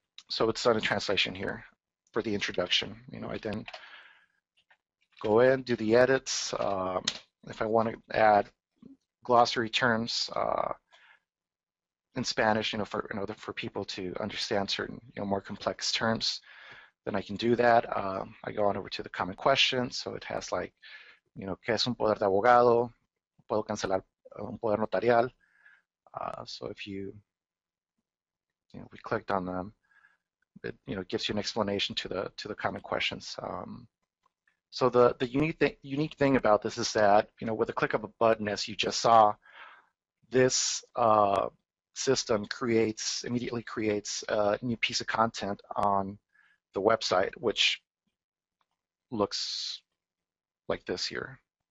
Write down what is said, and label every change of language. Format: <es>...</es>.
<en>So it's done a translation here for the introduction. I then go in, do the edits. If I want to add glossary terms in Spanish, for people to understand certain more complex terms, then I can do that. I go on over to the common questions. So it has like,</en> <es>¿qué es un poder de abogado? ¿Puedo cancelar un poder notarial?</es> <en>So if we clicked on them, it gives you an explanation to the common questions. So the unique thing about this is that with a click of a button, as you just saw, this system immediately creates a new piece of content on the website, which looks like this here.</en>